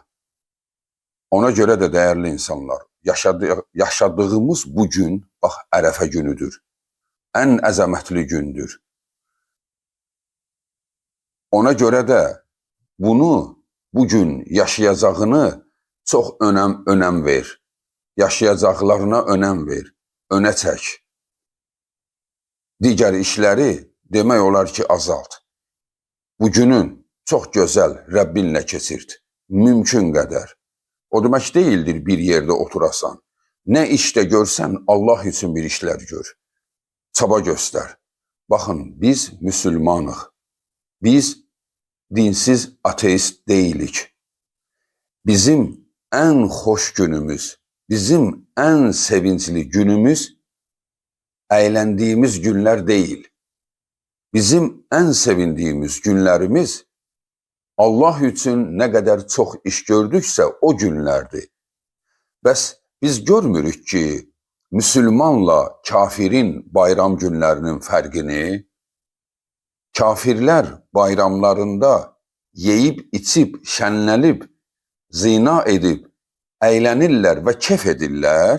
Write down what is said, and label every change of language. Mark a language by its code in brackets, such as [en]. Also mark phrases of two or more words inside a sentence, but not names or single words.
[tr] Ona göre de değerli insanlar, yaşadığımız bu gün, bax, Ərəfə günüdür. [az] En əzəmətli gündür. [tr] Ona göre de [az] bunu, bugün yaşayacağını çox önəm ver. Yaşayacaqlarına önəm ver, önə çək. Digər işləri demək olar ki, azalt. Bugünün çox gözəl Rəbbinlə keçirt. Mümkün qədər. O demək [tr] değildir bir yerde [az] oturasan. [tr] Ne işte görsen Allah için bir işler gör. Çaba göster. Bakın biz Müslümanıq. Biz dinsiz ateist değilik. Bizim en hoş günümüz, bizim en sevinçli günümüz eğlendiğimiz günler değil. Bizim en sevindiğimiz günlerimiz Allah üçün ne kadar çok iş gördükse o günlerdi. [az] Bəs biz görmürük ki, Müslümanla kafirin bayram günlərinin fərqini, kafirlər bayramlarında yeyib, içib, şənlənib, zina edib, əylənirlər və kef edirlər.